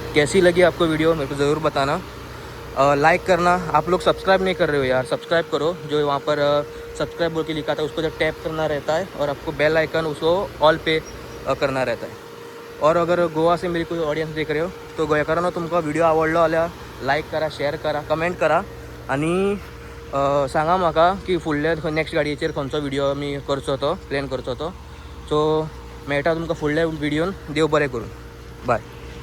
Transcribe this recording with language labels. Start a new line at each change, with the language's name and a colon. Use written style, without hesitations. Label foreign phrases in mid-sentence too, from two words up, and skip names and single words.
Hindi: कैसी लगी आपको वीडियो मेरे को ज़रूर बताना। लाइक करना। आप लोग सब्सक्राइब नहीं कर रहे हो यार, सब्सक्राइब करो। जो वहाँ पर सब्सक्राइब बोल के लिखा था उसको जब टैप करना रहता है और आपको
English: bell icon
Hindi: उसको ऑल पे करना रहता है। और अगर गोवा से मेरी कोई ऑडियन्स देख रहे हो तो
Konkani: गोव्याकारांनो तुमका व्हिडिओ आवडलो जाल्यार लाईक करा, शेअर करा, कमेंट करा आणि सांगा म्हाका की फुडल्या नेक्स्ट गाडयेचेर खंयचो व्हिडिओ मी करचो तो प्लॅन करचो तो। सो मेळटा तुमकां फुडल्या व्हिडिओन। देव बरें करून, बाय।